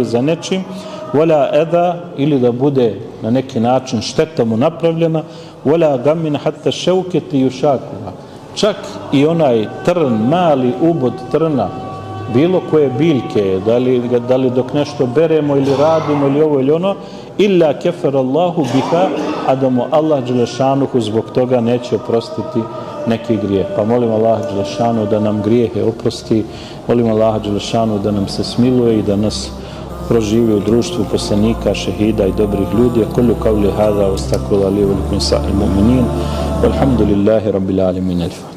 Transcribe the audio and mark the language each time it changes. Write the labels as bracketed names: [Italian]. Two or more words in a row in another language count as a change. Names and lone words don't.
[Bosnian] za nečim, [Arabic] ولا أذى, [Bosnian] ili da bude na neki način šteta mu napravljena, [Arabic] ولا غم حتى الشوكة يشاكها, [Bosnian] čak i onaj trn, mali ubod trna, bilo koje biljke, da li dok nešto beremo ili radimo ili ovo ili ono, [Arabic] إلا كفر الله بها, [Bosnian] a da mu Allah dželešanuhu zbog toga neće oprostiti neki grijeh. Pa molim Allah dželešanu da nam grijehe oprosti, molim Allah dželešanu da nam se smiluje i da nas proživi u društvu poslanika, šehida i dobrih ljudi. [Arabic] أقول قولي هذا وأستغفر الله لي ولكم سائر المؤمنين. والحمد لله رب العالمين.